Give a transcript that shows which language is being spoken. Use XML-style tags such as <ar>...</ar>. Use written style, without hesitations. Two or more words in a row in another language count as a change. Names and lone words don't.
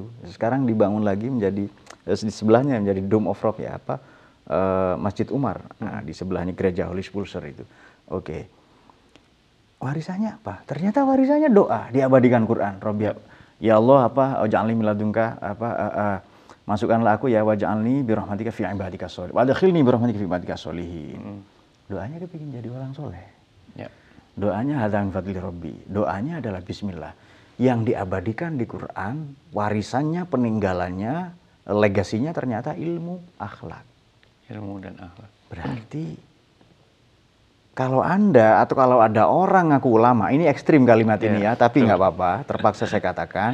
<id>Sekarang dibangun lagi menjadi di sebelahnya menjadi Dome of Rock ya, Masjid Umar. Nah, di sebelahnya gereja Holy Sepulchre itu. Oke. Warisannya apa? Ternyata warisannya doa, diabadikan Quran.</id> <ar>رب يا الله واجعلني من لدنك</ar> <id>masukkanlah aku ya</id> <ar>واجعلني برحمتك في عبادك الصالحين. وأدخلني برحمتك في عبادك الصالحين.</ar> <id>Doanya dia pengen jadi orang soleh. Ya. Doanya</id> <ar>هذا من فضل ربي.</ar> <id>Doanya adalah bismillah. Yang diabadikan di Quran, warisannya, peninggalannya, legasinya ternyata ilmu, akhlak. Ilmu dan akhlak. Berarti kalau Anda atau kalau ada orang ngaku ulama, ini ekstrim kalimat ini ya, tapi nggak apa-apa, terpaksa saya katakan.</id>